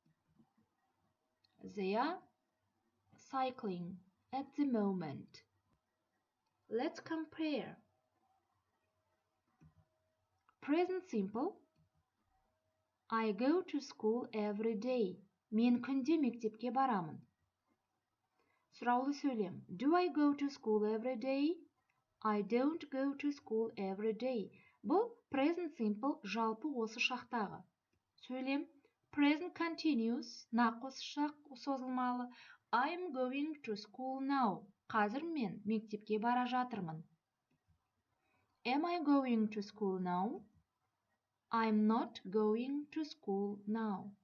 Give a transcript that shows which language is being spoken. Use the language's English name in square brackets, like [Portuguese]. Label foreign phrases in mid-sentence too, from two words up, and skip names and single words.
[English] They are cycling at the moment. Let's compare. Present simple. I go to school every day. [Kazakh] Мен күнде мектепке барамын. Сұраулы сөйлем. [English] Do I go to school every day? I don't go to school every day. [Kazakh] Бұл [English] present simple [Kazakh] жалпы осы шақтағы. Сөйлем. [English] Present continuous [Kazakh] нақ осы шақ созылмалы. [English] I'm going to school now. [Kazakh] Қазір мен мектепке бара жатырмын. [English] Am I going to school now? I'm not going to school now.